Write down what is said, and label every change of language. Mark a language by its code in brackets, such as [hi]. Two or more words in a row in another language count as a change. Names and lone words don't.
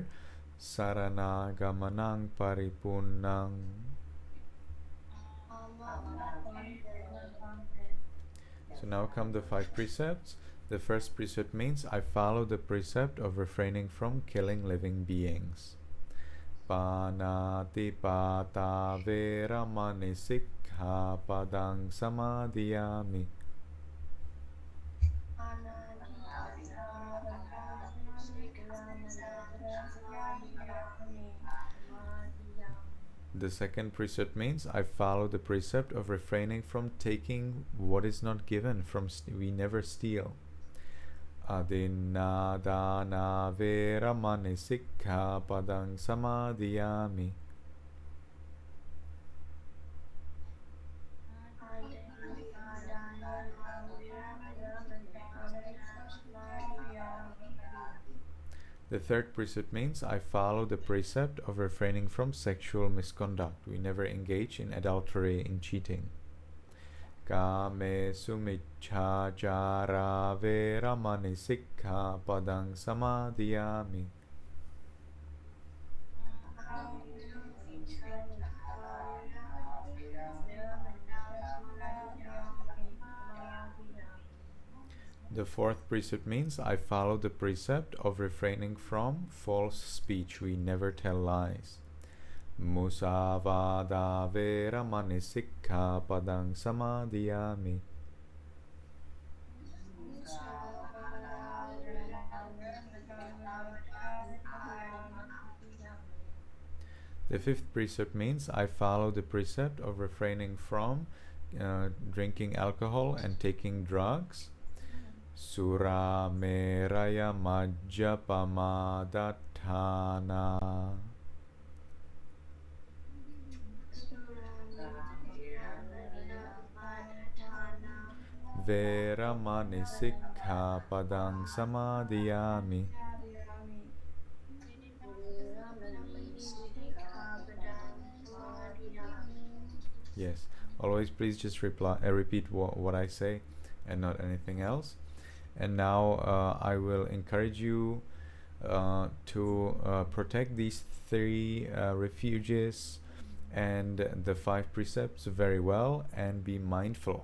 [pi] Sarana Gamanang Paripunnang. [en] So now come the 5 precepts. The first precept means I follow the precept of refraining from killing living beings. [pi] Panati pata veramani sikkhapadang samadhiyami. [en] The second precept means I follow the precept of refraining from taking what is not given. We never steal. [pi] Adinādāna veramani sikkhapadang samadhiyami. [en] The third precept means I follow the precept of refraining from sexual misconduct. We never engage in adultery, in cheating. [pi] Kame sumicchācāra veramani sikkhapadang samadhiyami. [en] The fourth precept means I follow the precept of refraining from false speech. We never tell lies. [pi] Musavada veramani sikkhapadang samadhiyami. [en] The fifth precept means I follow the precept of refraining from drinking alcohol and taking drugs. [pi] Sura meraya majjapamadatthana. Veramani sikkhapadang samadhiyami. [en] Yes, always please just repeat what I say and not anything else. And now I will encourage you to protect these 3 refuges and the 5 precepts very well and be mindful.